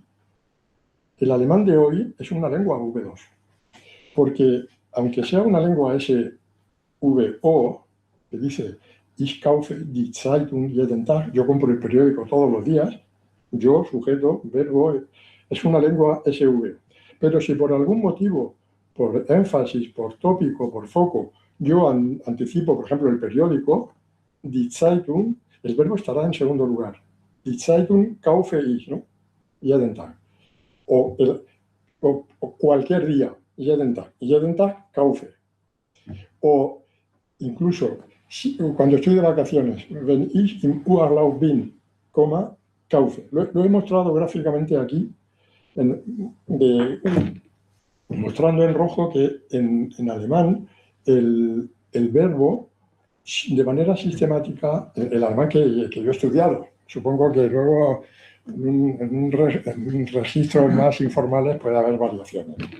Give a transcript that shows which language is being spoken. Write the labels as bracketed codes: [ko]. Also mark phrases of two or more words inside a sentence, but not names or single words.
[es] El alemán de hoy es una lengua V2, porque aunque sea una lengua SVO, que dice [de] Ich kaufe die Zeitung jeden Tag, [es] yo compro el periódico todos los días, yo, sujeto, verbo, es una lengua SV. Pero si por algún motivo, por énfasis, por tópico, por foco, yo anticipo, por ejemplo, el periódico, [de] die Zeitung, [es] el verbo estará en segundo lugar. [de] Die Zeitung kaufe ich, ¿no? Jeden Tag. [es] O cualquier día, [de] jeden Tag, kaufe. [es] O incluso cuando estoy de vacaciones, [de] wenn ich im Urlaub bin, kaufe. [es] Lo he mostrado gráficamente aquí, mostrando en rojo que en alemán el verbo, de manera sistemática, el alemán que yo he estudiado, supongo que luego en registros más informales puede haber variaciones.